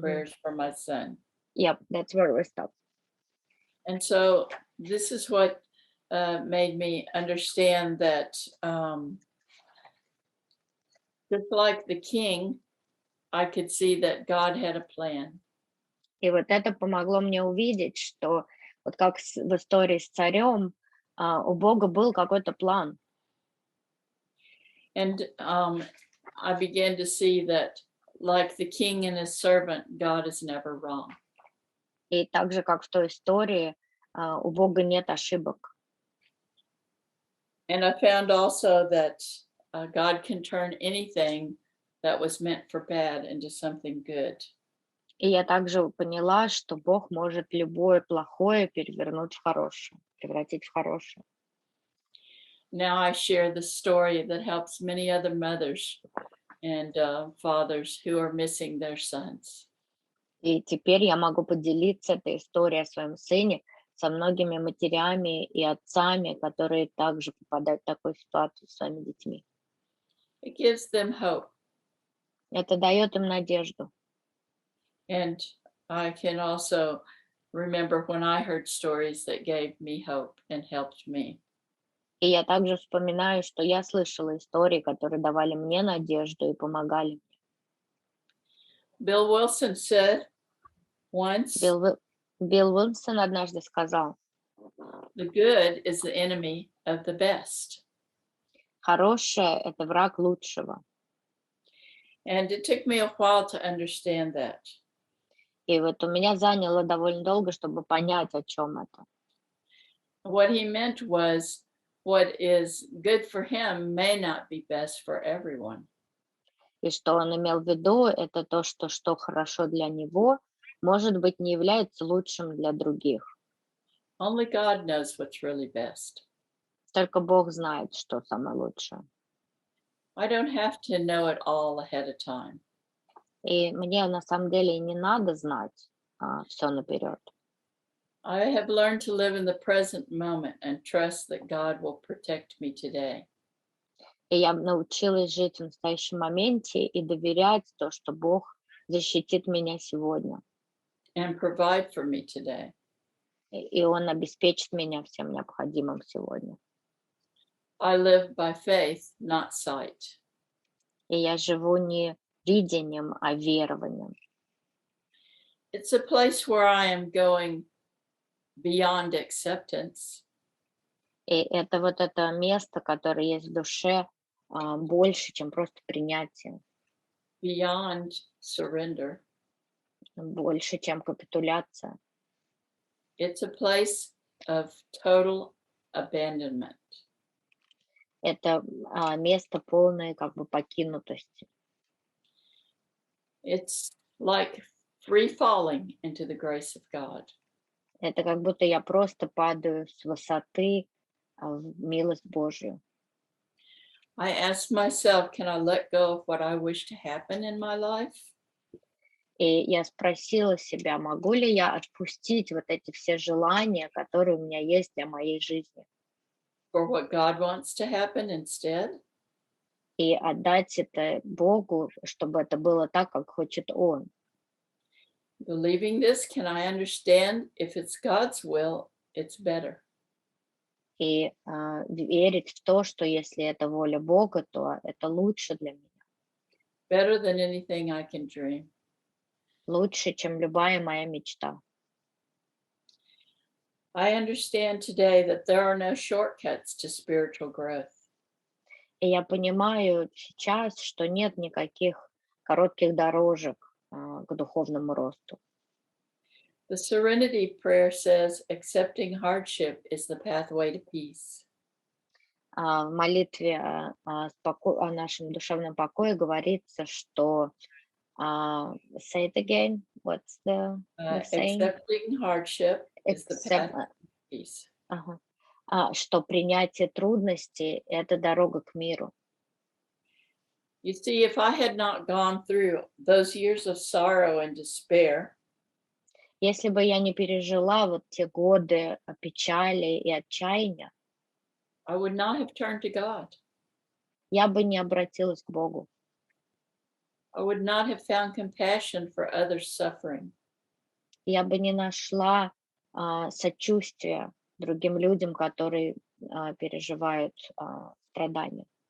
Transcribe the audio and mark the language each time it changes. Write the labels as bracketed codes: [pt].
[en] prayers for my son. Yep, that's where we stopped. And so this is what made me understand that just like the king, I could see that God had a plan. [ru] И вот это помогло мне увидеть, что вот как в истории с царем, у Бога был какой-то план. [en] And I began to see that like the king and his servant, God is never wrong. [ru] И так же, как в той истории, у Бога нет ошибок. [en] And I found also that God can turn anything that was meant for bad into something good. [ru] И я также поняла, что Бог может любое плохое перевернуть в хорошее, превратить в хорошее. [en] Now I share the story that helps many other mothers and fathers who are missing their sons. [ru] И теперь я могу поделиться этой историей о своем сыне со многими матерями и отцами, которые также попадают в такую ситуацию с своими детьми. [en] It gives them hope. [ru] Это дает им надежду. [en] And I can also remember when I heard stories that gave me hope and helped me. [ru] И я также вспоминаю, что я слышала истории, которые давали мне надежду и помогали мне. [en] Bill Wilson said once, [ru] Билл Уилсон однажды сказал, [en] the good is the enemy of the best. [ru] хорошее — это враг лучшего. [en] And it took me a while to understand that. [ru] И вот у меня заняло довольно долго, чтобы понять, о чем это. [en] What he meant was what is good for him may not be best for everyone. [ru] И что он имел в виду, это то, что хорошо для него, может быть, не является лучшим для других. [en] Only God knows what's really best. [ru] Только Бог знает, что самое лучшее. [en] I don't have to know it all ahead of time. [ru] И мне на самом деле и не надо знать все наперед. [en] I have learned to live in the present moment and trust that God will protect me today. [ru] И я научилась жить в настоящем моменте и доверять то, что Бог защитит меня сегодня. [en] And provide for me today. [ru] И Он обеспечит меня всем необходимым сегодня. [en] I live by faith, not sight. [ru] И я живу не видением, а верованием. [en] It's a place where I am going beyond acceptance. [ru] И это вот это место, которое есть в душе, больше, чем просто принятие, [en] Beyond surrender. [ru] больше, чем капитуляция. [en] It's a place of total abandonment. [ru] Это место полной как бы покинутости. [en] It's like free falling into the grace of God. [ru] Это как будто я просто падаю с высоты в милость Божью. [en] I ask myself, can I let go of what I wish to happen in my life? [ru] И я спросила себя, могу ли я отпустить вот эти все желания, которые у меня есть для моей жизни, [en] For what God wants to happen instead? [ru] и отдать это Богу, чтобы это было так, как хочет Он. [en] Believing this, can I understand if it's God's will, it's better. [ru] И верить в то, что если это воля Бога, то это лучше для меня. [en] Better than anything I can dream. [ru] Лучше, чем любая моя мечта. [en] I understand today that there are no shortcuts to spiritual growth. [ru] И я понимаю сейчас, что нет никаких коротких дорожек к духовному росту. [en] The Serenity Prayer says, accepting hardship is the pathway to peace. [ru] В молитве о нашем душевном покое говорится, что [en] say it again, what's the saying? Accepting hardship is the Accept, path to peace. ага. [ru] Что принятие трудностей– это дорога к миру. [en] You see, if I had not gone through those years of sorrow and despair, [ru] Если бы я не пережила вот те годы печали и отчаяния, [en] I would not have turned to God. [ru] я бы не обратилась к Богу. [en] I would not have found compassion for others' suffering. [ru] Я бы не нашла сочувствия другим людям, которые переживают страдания.